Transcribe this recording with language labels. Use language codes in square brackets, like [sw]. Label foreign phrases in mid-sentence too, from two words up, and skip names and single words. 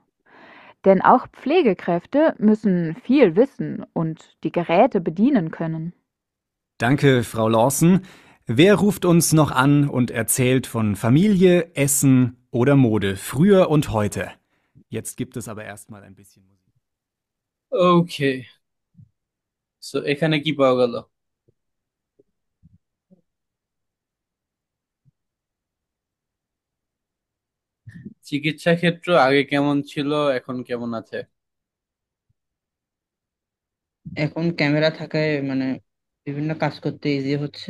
[de] Denn auch Pflegekräfte müssen viel wissen und die Geräte bedienen können. Danke, Frau Lawson. Wer ruft uns noch an und erzählt von Familie, Essen oder Mode, früher und heute? Jetzt gibt es aber erstmal ein bisschen Musik. [en] okay, so [bn] এখানে কি পাওয়া গেল? চিকিৎসা ক্ষেত্র আগে কেমন ছিল, এখন কেমন আছে? এখন ক্যামেরা থাকায় মানে বিভিন্ন কাজ করতে ইজি হচ্ছে।